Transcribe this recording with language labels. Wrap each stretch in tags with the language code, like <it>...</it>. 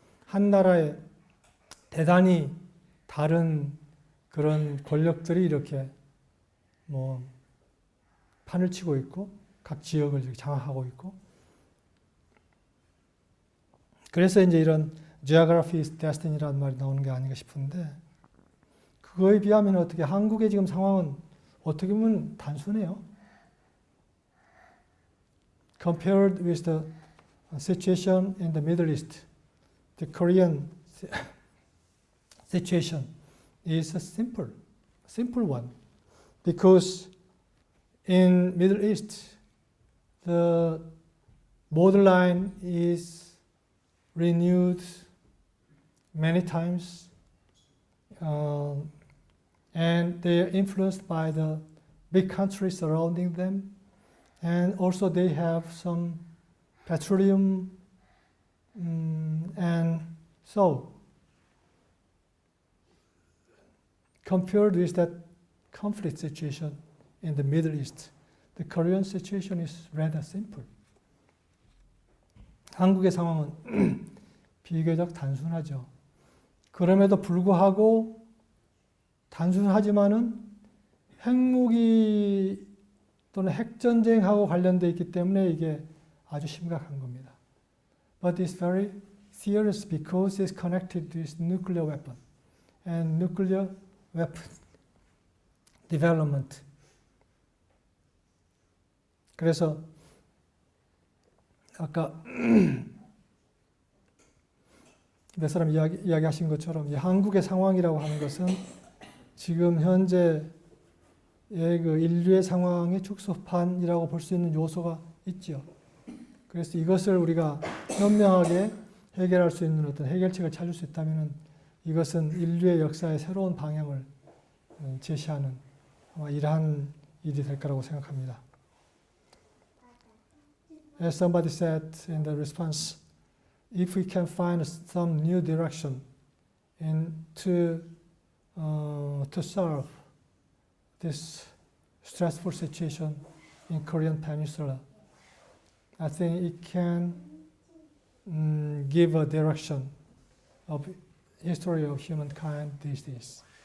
<ko>한 나라에 대단히 다른 그런 권력들이 이렇게 판을 치고 있고, 각 지역을 이렇게 장악하고 있고, 그래서 이제 이런</ko> <en>geography is destiny</en> <ko>라는 말이 나오는 게 아닌가 싶은데, 그거에 비하면 어떻게 한국의 지금 상황은 어떻게 보면 단순해요.</ko> <en>Compared with the situation in the Middle East, the Korean situation is a simple one, because in Middle East the borderline is renewed many times, and they are influenced by the big countries surrounding them, and also they have some petroleum, and so compared with that conflict situation in the Middle East, the Korean situation is rather simple.</en> <ko>한국의 상황은 비교적 단순하죠. 그럼에도 불구하고 단순하지만은 핵무기 또는 핵전쟁하고 관련되어 있기 때문에 이게 아주 심각한 겁니다.</ko> <en>But it's very serious because it's connected with nuclear weapon and nuclear weapon development.</en> <ko>그래서 아까 몇 사람 이야기하신 것처럼 이 한국의 상황이라고 하는 것은 지금 현재의 그 인류의 상황의 축소판이라고 볼 수 있는 요소가 있죠. 그래서 이것을 우리가 현명하게 해결할 수 있는 어떤 해결책을 찾을 수 있다면 이것은 인류의 역사의 새로운 방향을 제시하는 아마 이러한 일이 될 거라고 생각합니다.</ko> <en>As somebody said in the response, if we can find some new direction to solve this stressful situation in Korean Peninsula, I think it can give a direction of history of humankind these days.</en>